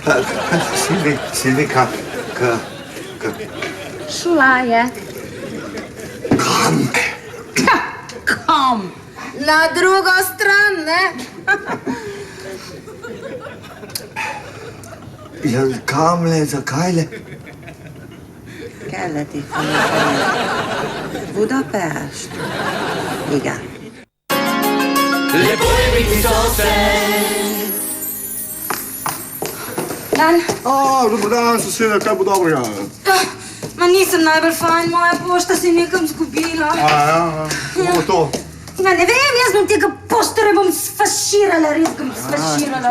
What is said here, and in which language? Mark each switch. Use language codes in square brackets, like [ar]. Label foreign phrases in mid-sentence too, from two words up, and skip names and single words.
[sl] Silvika, Šla je. Kam? Kam? Na drugo stran, ne? ja, kam le, zakaj le? Keleti, Budapest. [hu] Igen. [sl] Lepo je biti Dan, Dober dan, soseda, kaj bo dobrega? ma nisem najbolj fajn, moja pošta se je nekam zgubila. Kako bo to? Ja, ne vem, jaz bom tega poštera bom sfaširala, res bom sfaširala.